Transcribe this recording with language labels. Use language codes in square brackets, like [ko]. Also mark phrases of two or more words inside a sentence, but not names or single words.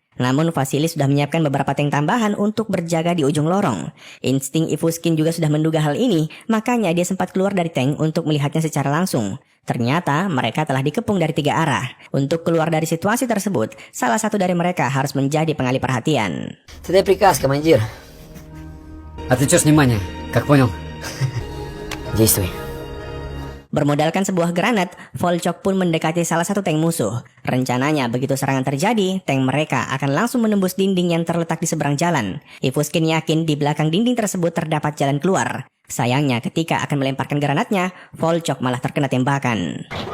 [id] Namun Vasily sudah menyiapkan beberapa tank tambahan untuk berjaga di ujung lorong. Insting Ivuskin juga sudah menduga hal ini, makanya dia sempat keluar dari tank untuk melihatnya secara langsung. Ternyata mereka telah dikepung dari 3 arah. Untuk keluar dari situasi tersebut, salah satu dari mereka harus menjadi pengalih perhatian. [ru] Ты дай приказ, командир. Отвлечешь внимание, как понял? Действуй. [id] Bermodalkan sebuah granat, Volchok pun mendekati salah satu tank musuh. Rencananya begitu serangan terjadi, tank mereka akan langsung menembus dinding yang terletak di seberang jalan. Ivuskin yakin di belakang dinding tersebut terdapat jalan keluar. Sayangnya ketika akan melemparkan granatnya, Volchok malah terkena tembakan.